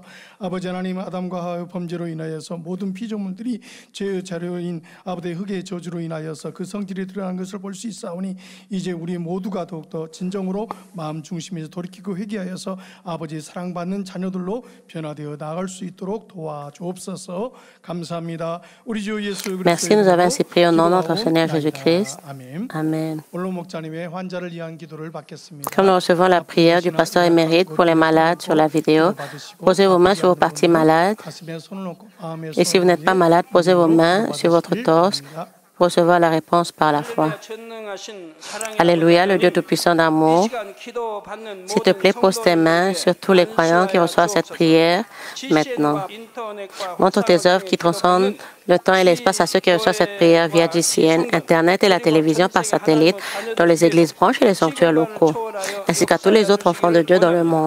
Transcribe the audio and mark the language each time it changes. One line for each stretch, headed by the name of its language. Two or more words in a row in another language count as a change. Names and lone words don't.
Korean: 아버지 하나님, 아담과 하와의 범죄로 인하여서 모든 피조물들이 죄의 자료인 아버지의 흑의 저주로 인하여서 그 성질이 드러난 것을 볼 수 있사오니 이제 우리 모두가 더욱더 진정으로 마음 중심에서 돌이키고 회개하여서 아버지 사랑받는 자녀들로 변화되어 나아갈 수 있도록 도와주옵소서. 감사합니다. 우리 주 예수
French: Merci, nous avons ainsi prié au nom de notre
Korean: 기도하옵나이다.
French: Seigneur Jésus-Christ.
Korean: 아멘.
French: Amen.
Korean: 원로 목자님의 환자를 위한 기도를 받겠습니다.
French: Comme nous recevons la prière du pasteur émérite pour les malades sur la vidéo, posez vos mains sur vos parties malades.
Korean: 가슴에 손을 얹고 마음에
French: Et si vous n'êtes pas malade, posez vos mains sur votre torse pour recevoir la réponse par la foi. Alléluia, le Dieu Tout-Puissant d'amour. S'il te plaît, pose tes mains sur tous les croyants qui reçoivent cette prière maintenant. Montre tes œuvres qui transcendent le temps et l'espace à ceux qui reçoivent cette prière via GCN, Internet et la télévision par satellite dans les églises branches et les sanctuaires locaux, ainsi qu'à tous les autres enfants de Dieu dans le monde.